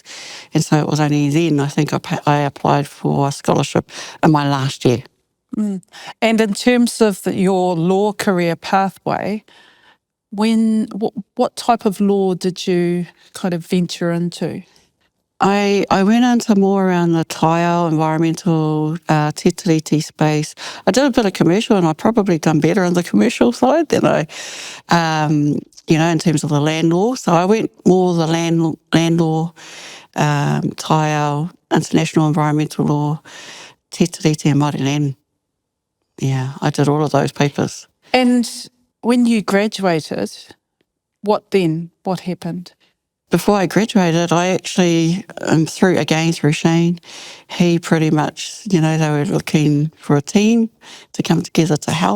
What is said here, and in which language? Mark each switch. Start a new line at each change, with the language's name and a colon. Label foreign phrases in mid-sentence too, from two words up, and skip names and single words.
English: And so it was only then I think I applied for a scholarship in my last year. Mm. And in terms of your law career pathway, what type of law did you kind of venture into? I went into more around the tile, environmental, te tiriti space. I did a bit of commercial, and I probably done better on the commercial side than I, in terms of the land law. So I went more the land law, tile, international environmental law, te tiriti and Māori land. Yeah, I did all of those papers. And when you graduated, what then? What happened? Before I graduated, I actually, through Shane, he pretty much, they were looking for a team to come together to help.